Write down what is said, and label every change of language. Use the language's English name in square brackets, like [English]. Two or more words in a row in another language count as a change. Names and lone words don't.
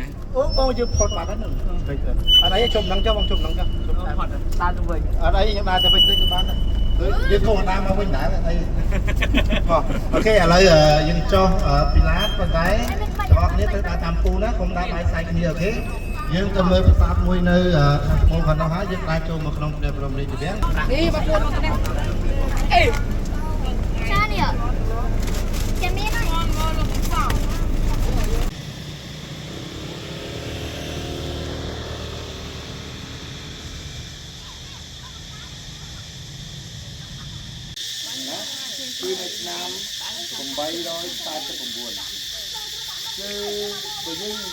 [Khmer] អូបងយើងផុតបាត់ហើយនឹងអត់អីជុំហ្នឹងចុះបងជុំហ្នឹងចុះជុំតាមដើរទៅវិញអត់អីខ្ញុំដើរទៅវិញទៅបានយើងធំតាមមកវិញដែរអីអូខេឥឡូវយើងចុះពីឡាតប៉ុន្តែបងប្អូនគ្នាទៅដើរតាមពូណាកុំដើរបាយខ្សែគ្នាអូខេយើងទៅមើលប្រាសាទមួយនៅខាងក្នុងគាត់នោះហើយយើងដើរចូលមកក្នុងព្រះបរមរាជវាំង [Vietnamese] Sao nè? Chả biết nói. [Khmer] គឺនៅឆ្នាំ849គឺបើយើង